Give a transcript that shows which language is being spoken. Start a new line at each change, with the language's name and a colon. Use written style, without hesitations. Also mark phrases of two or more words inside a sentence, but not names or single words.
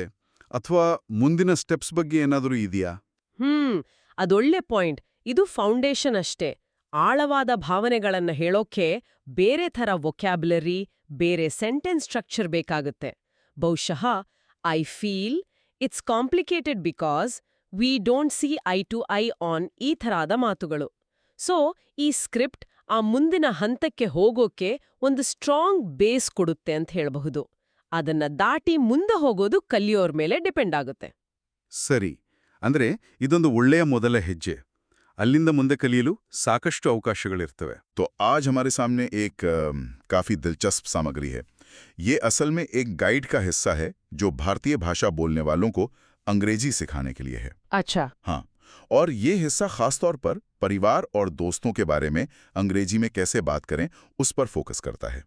Kannada: ಅಥವಾ ಮುಂದಿನ ಸ್ಟೆಪ್ಸ್ ಬಗ್ಗೆ ಏನಾದರೂ ಇದೆಯಾ? ಅದೊಳ್ಳೆ ಪಾಯಿಂಟ್. ಇದು ಫೌಂಡೇಶನ್ ಅಷ್ಟೇ. ಆಳವಾದ ಭಾವನೆಗಳನ್ನ ಹೇಳೋಕೆ ಬೇರೆ ಥರ ವೊಕ್ಯಾಬ್ಯುಲರಿ, ಬೇರೆ
English: sentence structure
Kannada: ಬೇಕಾಗುತ್ತೆ. ಬಹುಶಃ
English: I feel, it's complicated because we don't see eye to eye on
Kannada: ಈ ಥರಾದ ಮಾತುಗಳು. ಸೊ ಈ ಸ್ಕ್ರಿಪ್ಟ್ ಆ ಮುಂದಿನ ಹಂತಕ್ಕೆ ಹೋಗೋಕೆ ಒಂದು
English: strong base
Kannada: ಕೊಡುತ್ತೆ ಅಂತ ಹೇಳಬಹುದು. ಅದನ್ನ ದಾಟಿ ಮುಂದೆ ಹೋಗೋದು ಕಲಿಯೋರ್ ಮೇಲೆ ಡಿಪೆಂಡ್ ಆಗುತ್ತೆ. ಸರಿ. ಅಂದ್ರೆ ಇದೊಂದು ಒಳ್ಳೆಯ ಮೊದಲ ಹೆಜ್ಜೆ. ಅಲ್ಲಿಂದ ಮುಂದೆ ಕಲಿಯಲು ಸಾಕಷ್ಟು ಅವಕಾಶಗಳಿರ್ತವೆ.
Hindi: तो आज हमारे सामने एक काफी दिलचस्प सामग्री है. ये असल में एक गाइड का हिस्सा है जो भारतीय भाषा बोलने वालों को अंग्रेजी सिखाने के लिए है. अच्छा. हाँ, और ये हिस्सा खासतौर पर परिवार और दोस्तों के बारे में अंग्रेजी में कैसे बात करें उस पर फोकस करता है.